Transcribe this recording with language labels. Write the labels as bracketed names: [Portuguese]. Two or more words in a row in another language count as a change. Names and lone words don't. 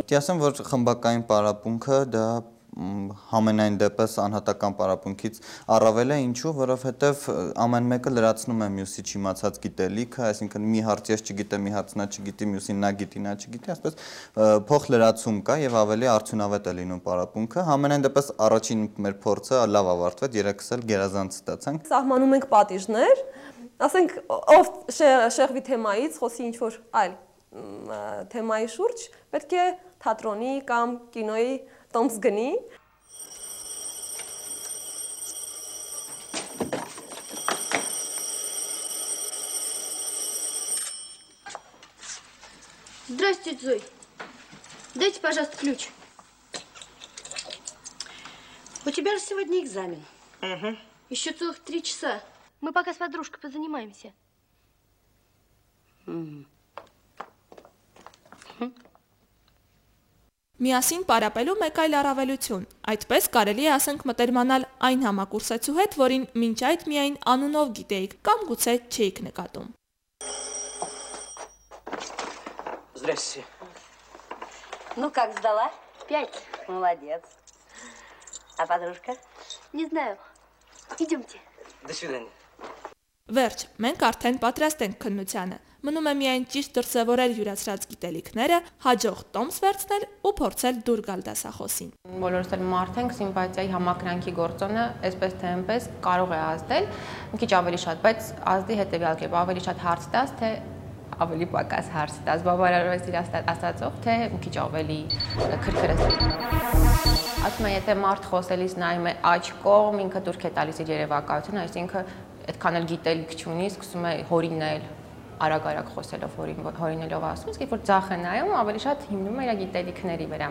[Armenian] Դե ասեմ, որ խմբակային պարապմունքը դա համենայն դեպս անհատական պարապմունքից առավել է, ինչու, որովհետև ամեն մեկը լրացնում է մյուսի չիմացած գիտելիքը, այսինքն մի հարց ես չգիտեմ, մի հարց նա չգիտի, մյուսին նա գիտի, նա չգիտի, այսպես փոխլրացում կա եւ ավելի արդյունավետ է լինում պարապմունքը։ Համենայն դեպս առաջին մեր փորձը լավ ավարտվեց, երեքս էլ գերազանց ստացանք։ Սահմանում ենք պատիժներ, ասենք ով շեղվի թեմայից, խոսի ինչ որ այլ թեմայի շուրջ, պետք է թատրոնի կամ կինոյի տոմս գնի։ [Russian] Здравствуйте, Зой. Дайте, пожалуйста, ключ. У тебя же сегодня экзамен. Угу. Еще целых 3 часа. Мы пока с подружкой позанимаемся. [Armenian] Միասին պարապելու մեկ այլ առավելություն, այդպես կարելի է ասենք մտերմանալ այն համակուրսեցու հետ, որին մինչ այդ միայն անունով գիտեիք կամ գուցե չէիք նկատում։ [Russian] Здрасте. Ну как, сдала? 5. Молодец. А подружка? Не знаю. Идемте. До свидания. [Armenian] Վերջ, մենք արդեն պատրաստ ենք քննությանը։ Մնում է միայն ճիշտ դրսևորել յուրացրած գիտելիքները, հաջող տոմս վերցնել ու փորձել դուր գալ դասախոսին։ Բոլորս էլ մարդ ենք, սիմպաթիայի համակրանքի գործոնը այսպես թե այնպես կարող է ազդել, մի քիչ ավելի շատ, բայց ազդի հետևյալ կերպ ավելի շատ հարց տաս, թե ավելի պակաս հարց տաս, բավարարվես իր ասածով, թե մի քիչ ավելի քրքրես։ Ասում եմ, եթե մարդ խոսելիս նայում է աջ կողմ, ինքը դուրք է տալիս իր երևակայությունը, այսինքն այդքան էլ գիտելիք չունի, սկսում է հորինել, արագ-արագ խոսելով հորինելով ասում, իսկ երբ որ ձախ է նայում, ավելի շատ հիմնում է իր գիտելիքների վրա։